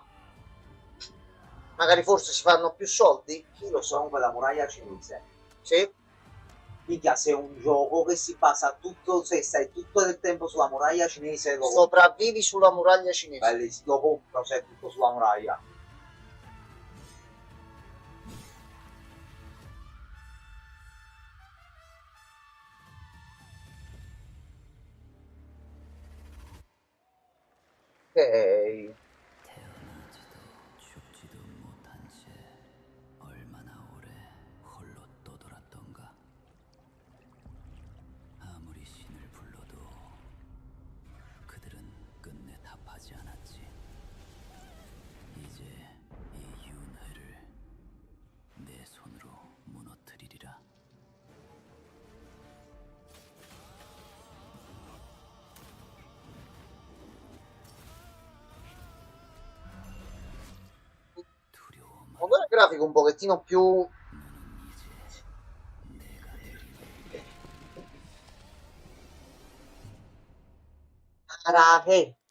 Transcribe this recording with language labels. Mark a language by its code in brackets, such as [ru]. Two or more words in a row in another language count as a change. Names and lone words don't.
[it] Magari forse si fanno più soldi, chi lo sa. Comunque la muraglia cinese. Sì. Minchia, se è un gioco che si basa tutto, se stai tutto il tempo sulla muraglia cinese, lo sopravvivi sulla muraglia cinese. Bellissimo, lo compro, se è tutto sulla muraglia. Ok. [ko] 죽지도 못한 채 얼마나 오래 홀로 떠돌았던가. 아무리 신을 불러도 그들은 끝내 답하지 않았지. 이제 이 윤회를 내 손으로 무너뜨리리라. [it] Magari il grafico un pochettino più Arake.